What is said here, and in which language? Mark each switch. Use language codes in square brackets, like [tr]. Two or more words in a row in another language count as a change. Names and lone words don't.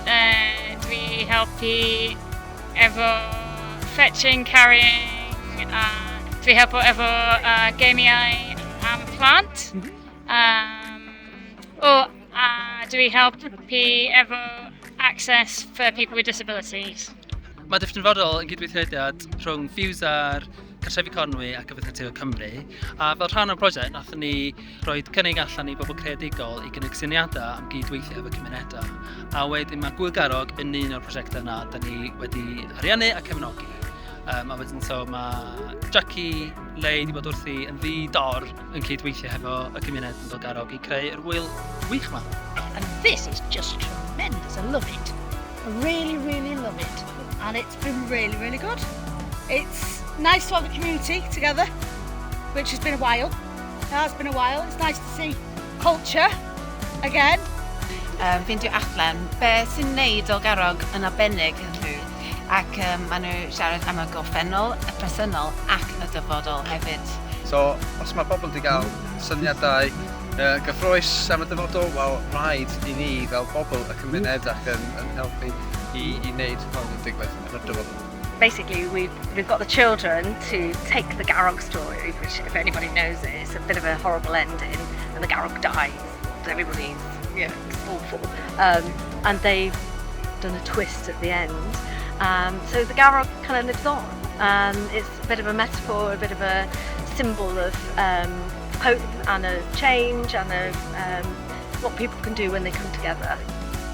[en] Do we help you ever fetching, carrying? Do we help whatever gamey plant? Or do we help you ever access for people with disabilities? [cy] Mae Dyffryn Fodol yn gydweithrediad rhwng Fuse a'r Cartrefi Conwy ac Cyfathrebu Cymru. A fel rhan o'r prosiect, nathon ni roi cynnig allan i bobl creadigol i gynnig syniadau am gydweithio efo cymunedau. A wedyn mae Gwyl Garrog yn un o'r prosiectau yna, da ni wedi ariannu a cefnogi. A wedyn mae Jackie Leigh wedi bod wrthi yn ddi-dor yn cydweithio efo y cymuned yn Gwyl Garrog i creu yr wyl wych yma. [en] And this is just tremendous. I love it. I really, really love it. And it's been really, really good. It's nice to have the community together, which has been a while. It has been a while. It's nice to see culture again. [cy] Fi'n dwi allan, be sy'n neud o Garrog yn arbennig yn nhw, ac maen nhw siarad am y gorffennol, y presennol ac y dyfodol hefyd. So, os mae bobl wedi cael syniadau gyffroes am y dyfodol, wel, rhaid i ni fel bobl y cymuned ac yn helpu i wneud hwn yn digwydd yn y dyfodol. [en] Basically, we've got the children to take the Garrog story, which, if anybody knows it, it's a bit of a horrible ending, and the Garrog dies. Everybody's, it's awful. And they've done a twist at the end. So the Garrog kind of lives on, and it's a bit of a metaphor, a bit of a symbol of hope and a change, and what people can do when they come together.